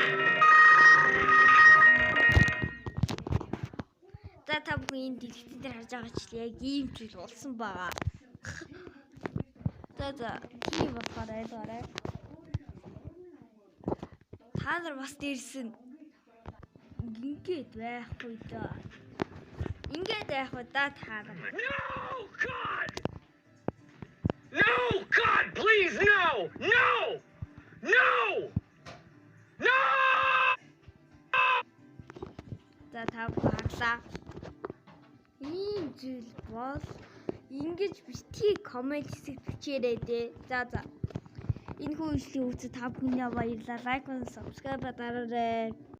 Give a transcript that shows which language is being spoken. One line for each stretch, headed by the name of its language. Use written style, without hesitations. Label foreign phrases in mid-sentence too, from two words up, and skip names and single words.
Mongolian: За та бүхэн энэ дэлгэцэн дээр харж байгаа ч яг ийм зүйл болсон байгаа. За тийм болохоор ойлгоорой. Та нар бас дээрсэн ингээд байхгүй даа. Ингээд байх уу да та нар.
English: No God! No God, please no! No! No! No!
Mongolian: За та бүхэн харлаа. Ийм зүйл бол ингэж битгий комент хэсэг бичээрэй дээ. За. Энэ хүү ижлийн үзэл та бүхэнд баярлалаа. Лайк, subscribe дараарай.